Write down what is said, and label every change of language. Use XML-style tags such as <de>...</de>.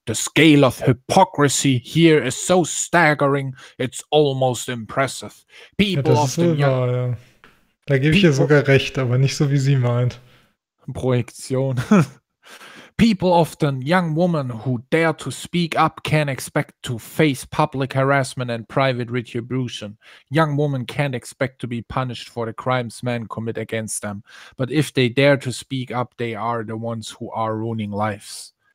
<en>The scale of hypocrisy here is so staggering, it's almost impressive. People ja, of the young... Ja.</en> <de>Da gebe ich ihr sogar recht, aber nicht so, wie sie meint. Projektion.</de> <en>People often, young women who dare to speak up can't expect to face public harassment and private retribution. Young women can't expect to be punished for the crimes men commit against them. But if they dare to speak up, they are the ones who are ruining lives.</en>